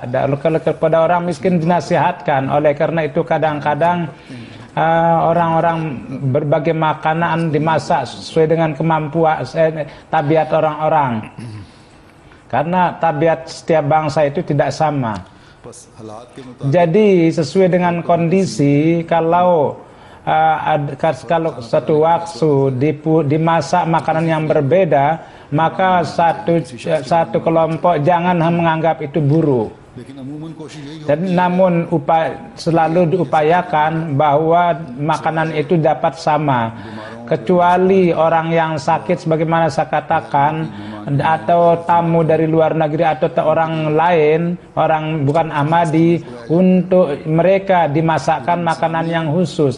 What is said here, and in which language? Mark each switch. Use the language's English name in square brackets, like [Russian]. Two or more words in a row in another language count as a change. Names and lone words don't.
[Indonesian] Kalau kepada orang miskin dinasihatkan. Oleh karena itu kadang-kadang orang-orang berbagai makanan dimasak sesuai dengan kemampuan tabiat orang-orang. Karena tabiat setiap bangsa itu tidak sama. [Urdu] बस हालात के मुताबिक [Indonesian] Jadi sesuai dengan kondisi, kalau satu waktu dimasak makanan yang berbeda, maka satu kelompok jangan menganggap itu buruk. [Urdu] लेकिन अमूमन कोशिश यही [Indonesian] Dan namun selalu diupayakan bahwa makanan itu dapat sama, kecuali orang yang sakit sebagaimana saya katakan, atau tamu dari luar negeri atau orang lain, orang bukan Ahmadi, untuk mereka dimasakkan makanan yang khusus.